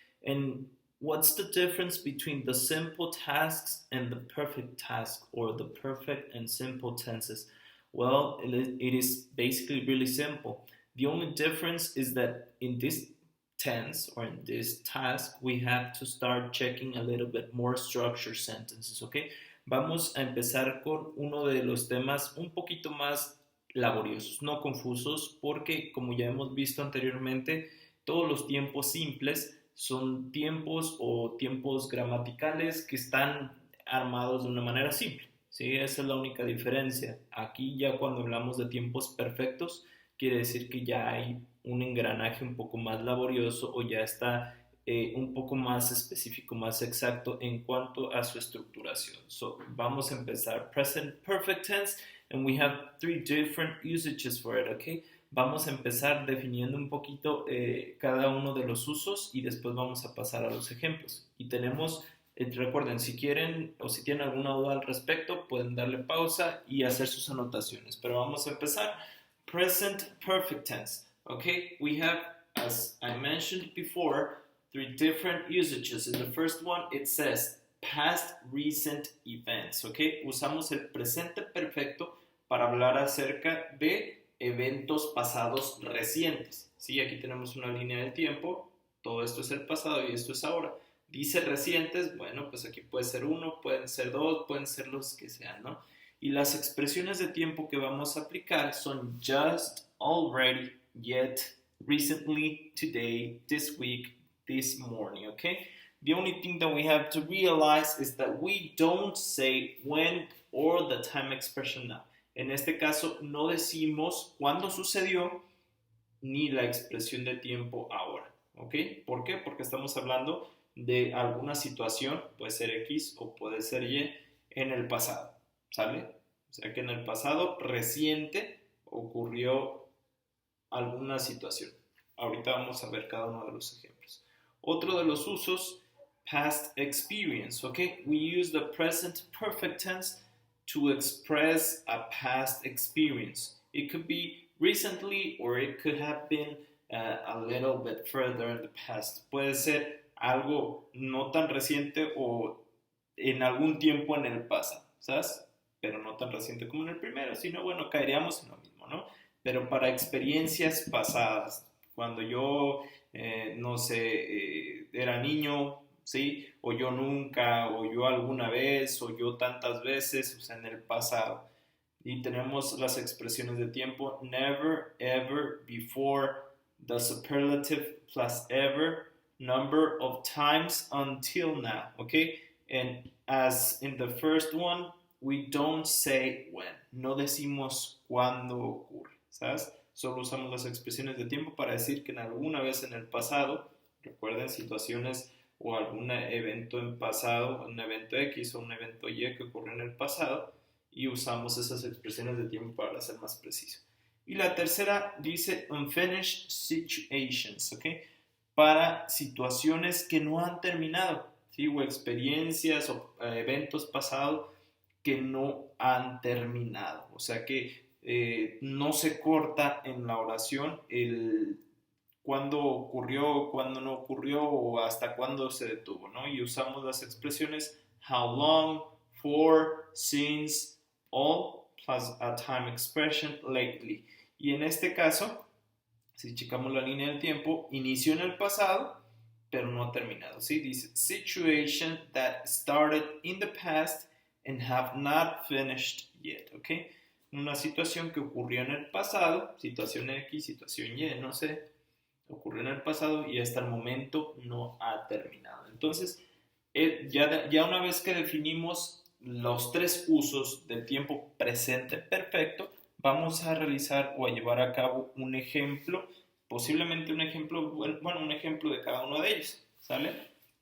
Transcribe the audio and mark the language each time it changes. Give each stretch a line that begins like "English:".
English: And what's the difference between the simple tasks and the perfect task, or the perfect and simple tenses? Well, it is basically really simple. The only difference is that in this tense or in this task, we have to start checking a little bit more structured sentences, ¿ok?
Spanish: Vamos a empezar con uno de los temas un poquito más laboriosos, no confusos, porque como ya hemos visto anteriormente, todos los tiempos simples son tiempos o tiempos gramaticales que están armados de una manera simple, ¿sí? Esa es la única diferencia. Aquí ya cuando hablamos de tiempos perfectos, quiere decir que ya hay un engranaje un poco más laborioso o ya está un poco más específico, más exacto en cuanto a su estructuración. So, vamos a empezar.
English: Present perfect tense, and we have three different usages for it, okay?
Spanish: Vamos a empezar definiendo un poquito cada uno de los usos y después vamos a pasar a los ejemplos. Y tenemos, recuerden, si quieren o si tienen alguna duda al respecto, pueden darle pausa y hacer sus anotaciones. Pero vamos a empezar. Present perfect tense.
English: Okay, we have, as I mentioned before, three different usages. In the first one, it says past recent events.
Spanish: Okay, usamos el presente perfecto para hablar acerca de eventos pasados recientes. Sí, aquí tenemos una línea del tiempo. Todo esto es el pasado y esto es ahora. Dice recientes, bueno, pues aquí puede ser uno, pueden ser dos, pueden ser los que sean, ¿no? Y las expresiones de tiempo que vamos a aplicar son just, already, yet, recently, today, this week, this morning, okay?
English: The only thing that we have to realize is that we don't say when or the time expression now.
Spanish: En este caso, no decimos cuándo sucedió ni la expresión de tiempo ahora, ¿ok? ¿Por qué? Porque estamos hablando de alguna situación, puede ser X o puede ser Y, en el pasado. ¿Sale? O sea que en el pasado reciente ocurrió alguna situación. Ahorita vamos a ver cada uno de los ejemplos. Otro de los usos, past experience, ¿ok?
English: We use the present perfect tense to express a past experience. It could be recently or it could have been a little bit further in the past.
Spanish: Puede ser algo no tan reciente o en algún tiempo en el pasado, ¿sabes? Pero no tan reciente como en el primero, sino bueno, caeríamos en lo mismo, ¿no? Pero para experiencias pasadas, cuando yo, no sé, era niño, ¿sí? O yo nunca, o yo alguna vez, o yo tantas veces, o sea, en el pasado. Y tenemos las expresiones de tiempo, never, ever, before, the superlative plus ever, number of times until now, ¿ok?
English: And as in the first one, we don't say when.
Spanish: No decimos cuándo ocurre, ¿sabes? Solo usamos las expresiones de tiempo para decir que en alguna vez en el pasado, recuerden situaciones o algún evento en pasado, un evento X o un evento Y que ocurrió en el pasado, y usamos esas expresiones de tiempo para ser más preciso. Y la tercera dice unfinished situations, ¿ok? Para situaciones que no han terminado, ¿sí? O experiencias o eventos pasados que no han terminado. O sea que no se corta en la oración el cuándo ocurrió, cuándo no ocurrió o hasta cuándo se detuvo, ¿no? Y usamos las expresiones how long, for, since, all, plus a time expression, lately. Y en este caso, si checamos la línea del tiempo, inició en el pasado, pero no ha terminado, ¿sí?
English: Dice situation that started in the past and have not finished yet, ¿ok?
Spanish: Una situación que ocurrió en el pasado, situación X, situación Y, no sé, ocurrió en el pasado y hasta el momento no ha terminado. Entonces, ya una vez que definimos los tres usos del tiempo presente perfecto, vamos a realizar o a llevar a cabo un ejemplo, posiblemente un ejemplo, bueno, un ejemplo de cada uno de ellos, ¿sale?